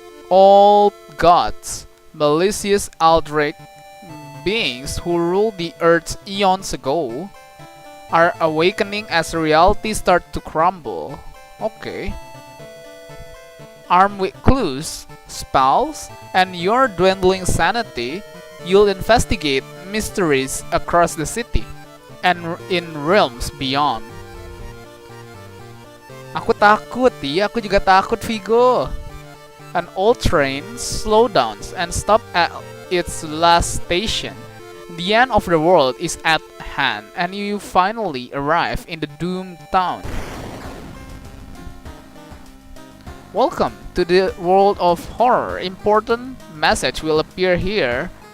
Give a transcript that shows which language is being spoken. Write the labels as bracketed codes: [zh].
[en] Old gods, malicious eldritch beings who ruled the earth eons ago, are awakening as reality starts to crumble. Okay. Armed with clues, spells, and your dwindling sanity, you'll investigate mysteries across the city and in realms beyond. [id] Aku takut, iya aku juga takut Vigo. [en] An old train slows down and stops at its last station. The end of the world is at hand, and you finally arrive in the doomed town. Welcome to the world of horror. Important message will appear here.